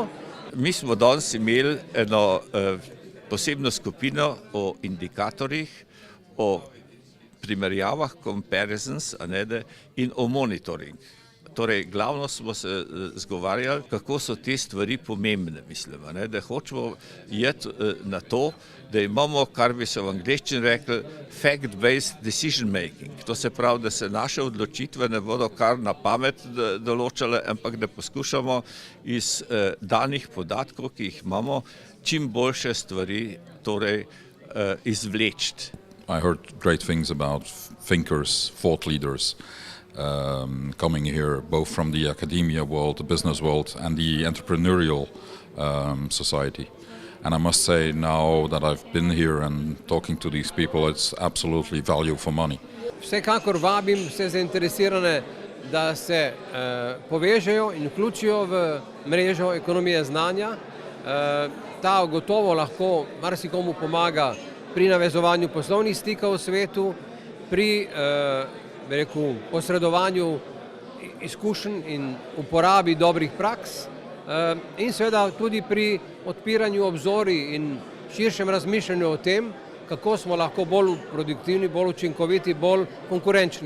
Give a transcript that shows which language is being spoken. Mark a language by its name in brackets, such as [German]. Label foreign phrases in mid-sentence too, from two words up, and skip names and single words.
[Slovenian] Mi smo danes imeli eno posebno skupino o indikatorjih, o primerjavah, comparisons, in o monitoring. Torej, glavno smo se zgovarjali, kako so te stvari pomembne, mislim, da hočemo iti na to, da imamo, kar bi se v angleščini rekli, [English] fact-based decision making. [Slovenian] To se pravi, da se naše odločitve ne bodo kar na pamet določale, ampak da poskušamo iz danih podatkov, ki jih imamo, čim boljše stvari torej izvleči. [English] I heard great things about thinkers, thought leaders, coming here both from the academia world, the business world and the entrepreneurial society. And I must say now that I've been here and talking to these people, it's absolutely value for money. [Slovenian] Vsekakor vabim vse zainteresirane, da se povežejo in vključijo v mrežo ekonomije znanja. Ta gotovo lahko marsikomu pomaga pri navezovanju poslovnih stikov v svetu, pri posredovanju izkušenj in uporabi dobrih praks in seveda tudi pri odpiranju obzorij in širšem razmišljanju o tem, kako smo lahko bolj produktivni, bolj učinkoviti, bolj konkurenčni.